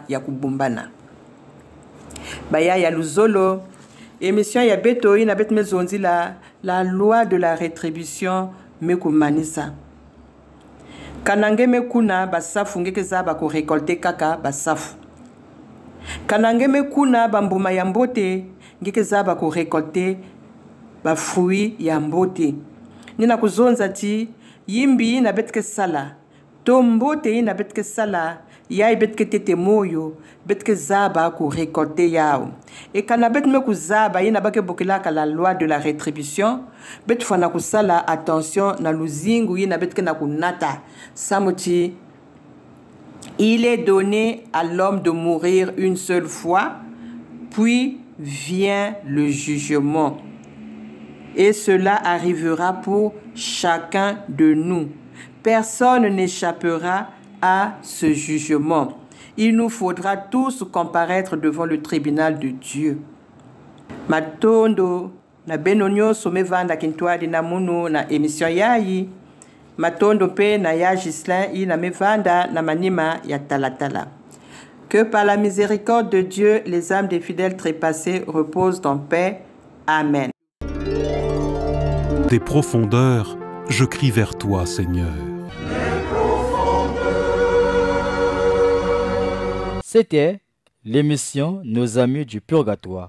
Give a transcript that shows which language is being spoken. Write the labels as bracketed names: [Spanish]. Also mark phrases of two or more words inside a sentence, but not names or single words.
[Kituba (Democratic Republic of Congo)] ya kubumbana baya ya luzolo émission ya beto ina bet mezonzi [French] la loi de la rétribution [Kituba (Democratic Republic of Congo)] mekumanisa kanange mekuna basafu ngeke zaba ko récolter kaka basafu kanange mekuna bambuma ya mbote ngeke zaba ko récolter ba fruit ya mbote nina kuzonza ti yimbi na betke sala to mbote ina betke sala ya betke tete moyo betke zaba ko récolter yao et kana bet me kuzaba ina bake bokilaka [French] la loi de la rétribution [Kituba (Democratic Republic of Congo)] bet fana kusala attention na luzingu ina betke na kunata samoti [French] il est donné à l'homme de mourir une seule fois puis vient le jugement et cela arrivera pour chacun de nous. Personne n'échappera à ce jugement. Il nous faudra tous comparaître devant le tribunal de Dieu. [Kituba (Democratic Republic of Congo)] Matondo na benonyo somevanda kintwadi na munu na émission yayi. Matondo pe na ya Gislin i na mevanda na manima ya talatala. [French] Que par la miséricorde de Dieu, les âmes des fidèles trépassés reposent en paix. Amen. Des profondeurs, je crie vers toi, Seigneur. C'était l'émission Nos amis du purgatoire.